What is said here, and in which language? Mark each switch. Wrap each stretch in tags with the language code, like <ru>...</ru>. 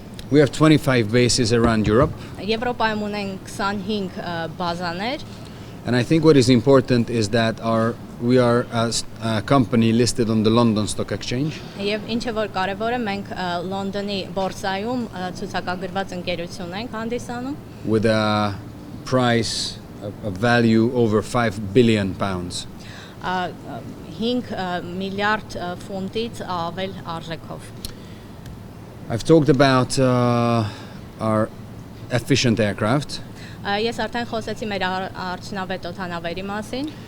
<en>We have 25 bases around Europe.</en> <hy>Եվրոպայում ունենք 25 բազաներ։</hy> <en>And I think what is important is that we are a company listed on the London Stock Exchange.</en> <hy>Եվ ինչը որ կարևոր է, մենք Լոնդոնի բորսայում ցուցակագրված ընկերություն ենք հանդիսանում։</hy> <en>With a price, a value over 5 billion pounds.</en> <hy>5 միլիարդ ֆունտից ավել արժեքով։</hy> <en>I've talked about our efficient aircraft.</en> <hy>Ես արդեն խոսեցի մեր արդյունավետ օդանավերի մասին։</hy>